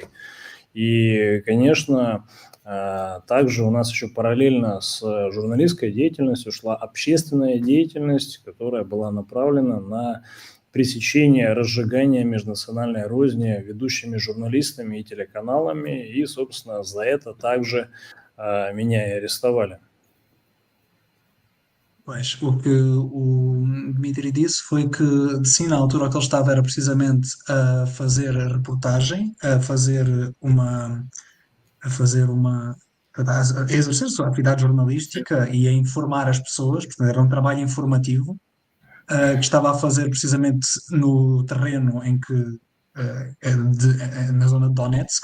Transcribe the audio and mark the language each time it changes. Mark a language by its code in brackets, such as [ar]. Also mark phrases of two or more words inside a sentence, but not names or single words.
[ru] И, конечно, также у нас еще параллельно с журналистской деятельностью шла общественная деятельность, которая была направлена на пресечение разжигания межнациональной розни ведущими журналистами и телеканалами, и, собственно, за это также меня и arrestовали. [pt] Pois, o que o Dmitry disse foi que, sim, na altura que ele estava era precisamente a fazer a reportagem, a exercer a sua atividade jornalística e a informar as pessoas, portanto, era um trabalho informativo, que estava a fazer precisamente no terreno em que na zona de Donetsk.